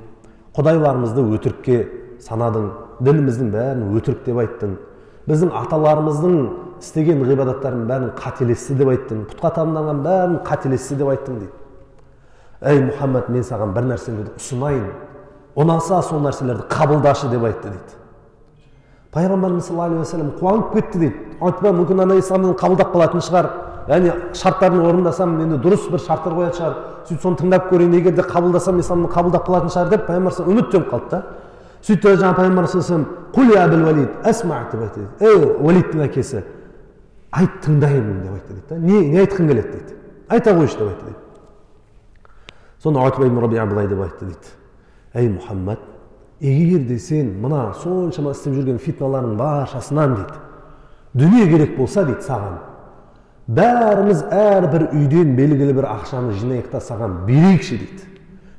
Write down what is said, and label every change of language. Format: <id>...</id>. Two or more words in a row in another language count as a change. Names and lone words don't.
<kk>"Құдайларымызды өтірікке санадың, дініміздің бәрін өтірік деп айттың. Біздің аталарымыздың істеген ғибадаттардың бәрін қателесті деп айттың. Пұтқа табынған бәрін қателесті деп айттың" дейді. "Ей Мұхаммад, мен саған бір нәрселерді ұсынайын. Ұнаса сол нәрселерді қабылдашы" деп айтты дейді. Пайғамбарымыз</kk> <ar>صلى الله عليه وسلم</ar> <kk>қуанып кетті дейді. Утба мүмкін ана исламды қабылдап қалатын шығар. Яғни шарттарын орындасам, енді дұрыс бір шарттар қоятын шығар. Сөйтіп соны тыңдап көрейін, егер де қабылдасам исламды қабылдап қалатын шығар деп пайғамбар</kk> <ar>صلى الله عليه وسلم</ar> <kk>үміттеніп қалды да. Сөйтті жаңа пайғамбар</kk> <ar>صلى الله عليه وسلم: "قل يا أبا الوليد أسمع"</ar> <kk>деп айтты дейді. "Ей Валидтің әкесі, айт, тыңдаймын" деп айтты дейді. Не айтқың келеді дейді. "Айта қойшы" деп айтты дейді. Сонда Утба ибн Рабиа былай деп айтты дейді: "Ей Мұхаммад, егер де сен мына соншама істеп жүрген фитналардың баршасынан" дейді, "дүние керек болса" дейді саған, бәріміз әрбір үйден белгілі бір ақшаны жинайық та саған берейікші" дейді.</kk>